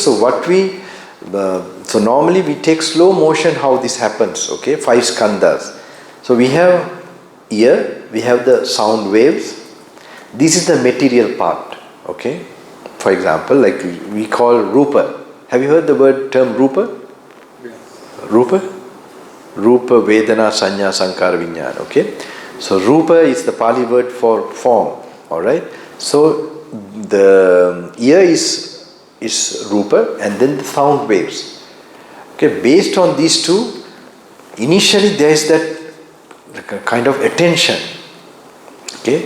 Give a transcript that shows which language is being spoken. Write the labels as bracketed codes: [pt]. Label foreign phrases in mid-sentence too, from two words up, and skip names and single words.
[en] So so normally we take slow motion how this happens. Okay, 5 skandhas. So we have ear, we have the sound waves. This is the material part. Okay. For example, like we call rupa. Have you heard the term rupa? Yes. Rupa? [pi] Rupa, Vedana, Sanya, Sankara, Vijnana. [en] Okay? So Rupa is the Pali word for form. Alright? So the ear is Rupa, and then the sound waves. Okay? Based on these two, initially there is that kind of attention. Okay?